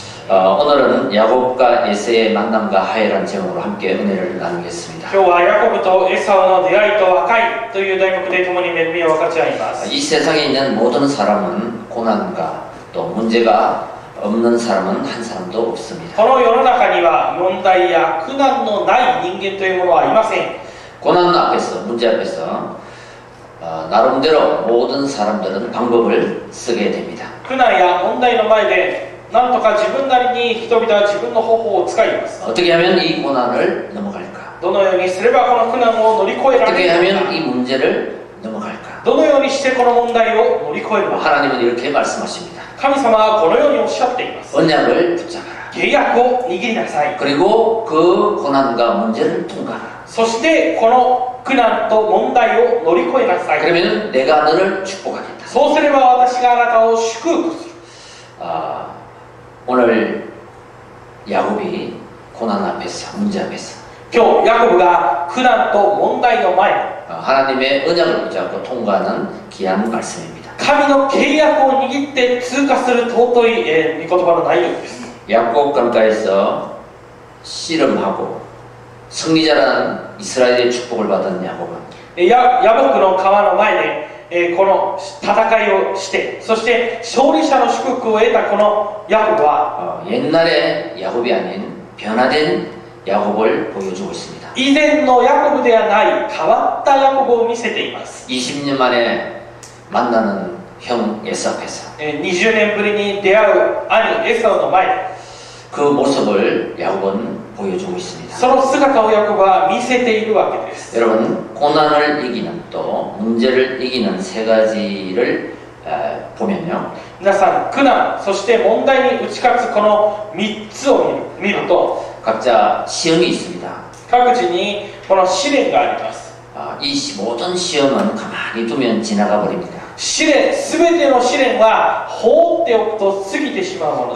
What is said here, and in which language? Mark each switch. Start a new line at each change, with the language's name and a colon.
Korean: 오늘은 야곱과 에세의 만남과 하해라는 제목으로 함께 은혜를 나누겠습니다.
Japanese: 今日はヤコブとエサウの出会いと和解という題目で共に恵みを分かち合います。
Korean: 이 세상에 있는 모든 사람은 고난과 또 문제가 없는 사람은 한 사람도 없습니다.
Japanese: この世の中には問題や苦難のない人間というものはいません。
Korean: 고난 앞에서 문제 앞에서 나름대로 모든 사람들은 방법을 쓰게 됩니다.
Japanese: 苦難や問題の前でなんとか自分なりに人々は自分の方法を使います。
Korean: 어떻게 하면 이 고난을 넘어갈까?
Japanese: どのようにすればこの苦難を乗り越えられ
Korean: 어떻게
Japanese: るの
Korean: 하면
Japanese: か、
Korean: 이 문제를 넘어갈까?
Japanese: どのようにしてこの問題を乗り越えるのか。
Korean: 하나님은 이렇게 말씀하십니다.
Japanese: 神様はこのようにおっしゃっています。
Korean: 언약을 붙잡아라.
Japanese: 契約を握りなさい。
Korean: 그리고 그 고난과 문제를 통과하라.
Japanese: そしてこの苦難と問題を乗り越えなさい。
Korean: 그러면 내가 너를 축복하겠다.
Japanese: そうすれば私があなたを祝福する。
Korean: 오늘 야곱이 고난 앞에서 문제 앞에서
Japanese: 今日ヤコブが苦難と問題の前、
Korean: 하나님의 언약을 붙잡고 통과하는 귀한 말씀입니다.
Japanese: 神の契約を握って通過する尊い、御言葉の内容です。
Korean: 야곱 강가에서 씨름하고 승리자라는 이스라엘의 축복을 받은 야곱은
Japanese: ヤボクの川の前で、この戦いをして、そして勝利者の祝福を得たこのヤコブは、
Korean: 옛날의 야곱이 아닌 변화된 야곱을 보여주고 있습니다.
Japanese: 以前のヤコブではない変わったヤコブを見せています。
Korean: 20년 만에 만나는 형 에서 앞에서
Japanese: 20年ぶりに出会う兄エサウの前で、
Korean: 그 모습을 야곱은 보여주고 있습니다.
Japanese: その姿をヤコブは見せているわけです。
Korean: 여러분, 고난을 이기는 또 문제를 이기는 세 가지를 보면요.
Japanese: 皆さん、苦難、そして問題に打ち勝つこの3つを見ると、
Korean: 각자 시험이 있습니다.
Japanese: 各自にこの試練があります。
Korean: 이 모든 시험은 가만히 두면 지나가 버립니다.
Japanese: 試練、すべての試練は放っておくと過ぎてしまうもの